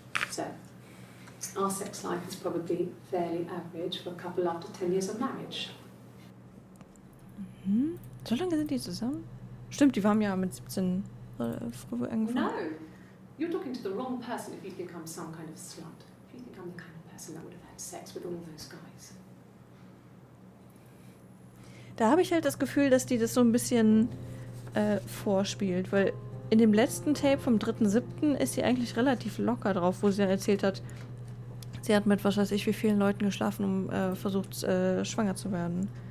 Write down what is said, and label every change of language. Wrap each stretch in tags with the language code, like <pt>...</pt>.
<en>So, our sex life is probably fairly average for a couple after 10 years of marriage.</en> <de>So lange sind die zusammen? Stimmt, die waren ja mit 17 früh angefangen.</de> <en>No, you're talking to the wrong person if you think I'm some kind of slut. If you think I'm the kind of person that would have had sex with all those guys.</en> <de>Da habe ich halt das Gefühl, dass die das so ein bisschen vorspielt, weil in dem letzten Tape vom 3.7. ist sie eigentlich relativ locker drauf, wo sie ja erzählt hat, sie hat mit was weiß ich wie vielen Leuten geschlafen, um versucht schwanger zu werden.</de>